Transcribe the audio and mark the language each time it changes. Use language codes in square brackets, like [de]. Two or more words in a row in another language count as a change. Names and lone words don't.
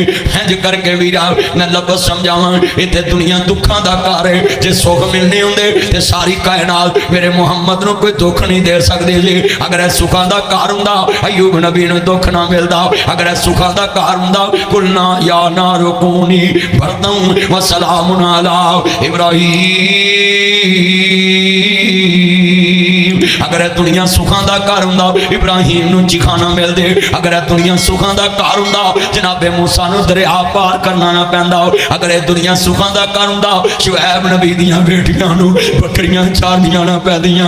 [pa] انج کرکے ویرا میں لفظ سمجھاواں اتھے دنیا دکھاں دا گھر ہے. جے سکھ ملنے ہندے تے ساری کائنات میرے محمد نوں کوئی دکھ نہیں دے سکدے جی. اگر ایہہ سکھاں دا گھر ہندا ایوب نبی نوں دکھ نہ ملدا. اگر ایہہ سکھاں دا گھر ہندا [ar] قلنا يا نار كوني بردا و سلاما على إبراهيم. [pa] اگر ایہہ دنیا سکھاں دا گھر ہندا ابراہیم نوں چخانا ملدے. اگر ایہہ دنیا سکھاں دا گھر ہندا جنابِ موسیٰ نوں دریا پار کرنا نہ پیندا. اگر ایہہ دنیا سکھاں دا گھر ہندا شعیب نبی دیاں بیٹیاں نوں بکریاں چارنیاں نہ پیندیاں.